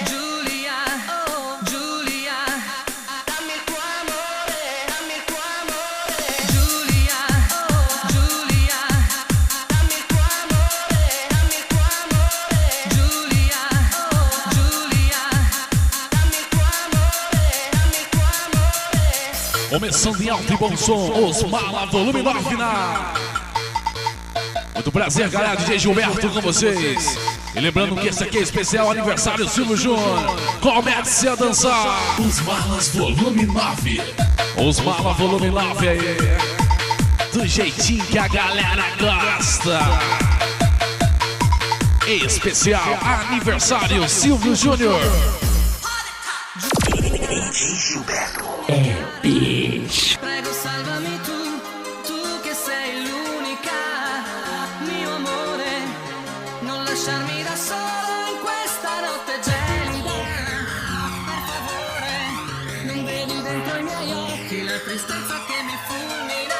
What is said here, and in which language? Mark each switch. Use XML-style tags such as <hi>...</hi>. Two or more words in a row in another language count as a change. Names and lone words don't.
<it>Giulia, oh, Giulia, dammi il tuo amore, dammi il tuo amore. Giulia, oh, Giulia, dammi il tuo amore, dammi il tuo amore. Giulia, oh, Giulia, dammi il tuo amore, dammi il tuo amore.</it> <pt>Começando em alto e bom som, os Mala Volume 9 na... Muito prazer, galera, DJ Gilberto com vocês. E lembrando que esse aqui é especial aniversário Silvio Júnior. Comece a dançar. Os Malas Volume 9. Os Mala Volume 9 aí. Do jeitinho que a galera gosta. Especial aniversário Silvio Júnior. DJ Gilberto. É o bicho.</pt> <it>Prego, salvami tu, tu che sei l'unica, mio amore, non lasciarmi da solo in questa notte gelida. Per favore, non vedi dentro i miei occhi la tristezza che mi fulmina.</it>